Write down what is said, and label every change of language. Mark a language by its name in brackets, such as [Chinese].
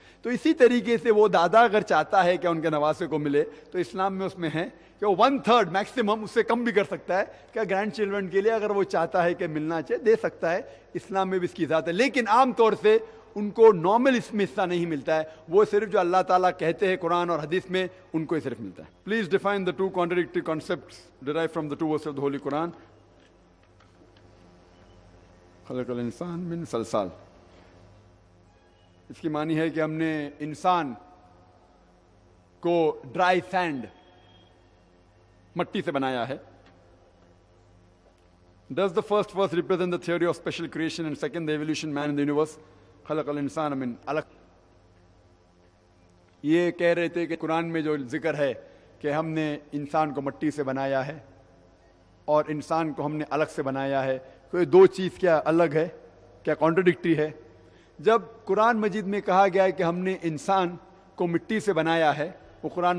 [Urdu] تو اسی طریقے سے وہ دادا اگر چاہتا ہے کہ ان کے نواسے کو ملے تو اسلام میں اس میں ہے کہ وہ 1/3 میکسیمم، اس سے کم بھی کر سکتا ہے کہ گرینڈ چلڈرن کے لیے اگر وہ چاہتا ہے کہ ملنا چاہے دے سکتا ہے. اسلام میں بھی اس کی ذات ہے، لیکن عام طور سے ان کو نارمل اس میں حصہ نہیں ملتا ہے. وہ صرف جو اللہ تعالیٰ کہتے ہیں قرآن اور حدیث میں ان کو ہی صرف ملتا ہے. [English] Please define the two contradictory concepts derived from the two verses of the Holy Quran. [Arabic] خلق الانسان من صلصال، [Urdu] اس کی معنی ہے کہ ہم نے انسان کو ڈرائی سینڈ مٹی سے بنایا ہے. [English] Does the first verse represent the theory of special creation and second the evolution man in the universe? [Arabic] خلق الانسان من علق. [Urdu] یہ کہہ رہے تھے کہ قرآن میں جو ذکر ہے کہ ہم نے انسان کو مٹی سے بنایا ہے اور انسان کو ہم نے الگ سے بنایا ہے، تو یہ دو چیز کیا الگ ہے، کیا کانٹرڈکٹری ہے؟ جب قرآن مجید میں کہا گیا ہے کہ ہم نے انسان کو مٹی سے بنایا ہے، وہ قرآن